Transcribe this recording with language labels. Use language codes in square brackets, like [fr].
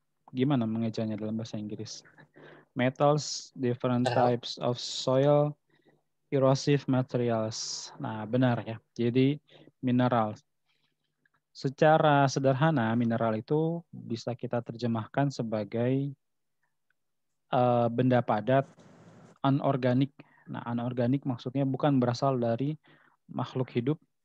[id] Gimana mengejanya dalam bahasa Inggris? [en] Metals, different types of soil, erosive materials. [id] Nah, benar ya. Jadi mineral. Secara sederhana, mineral itu bisa kita terjemahkan sebagai benda padat, anorganik. Nah, anorganik maksudnya bukan berasal dari makhluk hidup.